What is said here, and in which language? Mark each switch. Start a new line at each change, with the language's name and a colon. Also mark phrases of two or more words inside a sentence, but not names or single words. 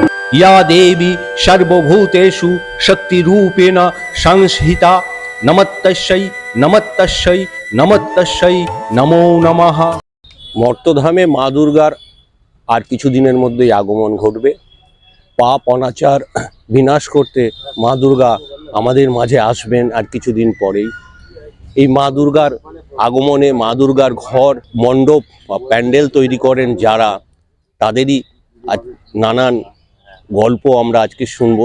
Sanskrit: या देवी सर्वभूतेषु शक्तिरूपेण संस्थिता नमस्तस्यै नमस्तस्यै नमस्तस्यै नमो नमः।
Bangla: মর্তধামে মা দুর্গার আর কিছুদিনের মধ্যেই আগমন ঘটবে। পাপ অনাচার বিনাশ করতে মা দুর্গা আমাদের মাঝে আসবেন আর কিছুদিন পরেই। এই মা দুর্গার আগমনে মা দুর্গার ঘর মণ্ডপ বা প্যান্ডেল তৈরি করেন যারা, তাদেরই আজ নানান গল্প আমরা আজকে শুনবো।